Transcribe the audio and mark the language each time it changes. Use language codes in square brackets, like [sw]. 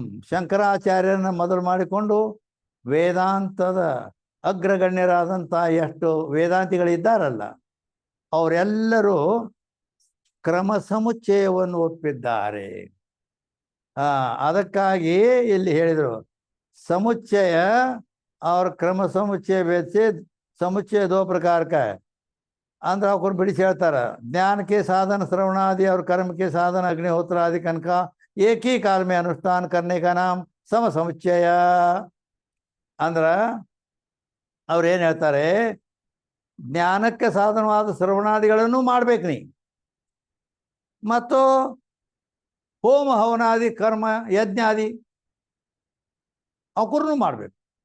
[kn] ಶಂಕರಾಚಾರ್ಯರನ್ನ ಮೊದಲು ಮಾಡಿಕೊಂಡು ವೇದಾಂತದ ಅಗ್ರಗಣ್ಯರಾದಂಥ ಎಷ್ಟು ವೇದಾಂತಿಗಳಿದ್ದಾರಲ್ಲ, ಅವರೆಲ್ಲರೂ ಕ್ರಮ ಸಮುಚ್ಚಯವನ್ನು ಒಪ್ಪಿದ್ದಾರೆ. ಅದಕ್ಕಾಗಿ ಇಲ್ಲಿ ಹೇಳಿದರು, [hi] ಸಮುಚ್ಚಯ और क्रम समुच्चय भेद से समुच्चय 2 प्रकार का है. [kn] ಅಂದ್ರೆ ಅವ್ರು ಬಿಡಿಸಿ ಹೇಳ್ತಾರ, [hi] ज्ञान के साधन श्रवण आदि और कर्म के साधन अग्निहोत्र आदि का एक ही काल में अनुष्ठान करने का नाम सम समुच्चय. [kn] ಅಂದ್ರ ಅವ್ರು ಏನು ಹೇಳ್ತಾರೆ, ಜ್ಞಾನಕ್ಕೆ ಸಾಧನವಾದ ಶ್ರವಣಾದಿಗಳನ್ನು ಮಾಡ್ಬೇಕು ನೀ, ಮತ್ತು ಹೋಮ ಹವನಾದಿ ಕರ್ಮ ಯಜ್ಞಾದಿ ಅವಕೂರ್ನು ಮಾಡ್ಬೇಕು.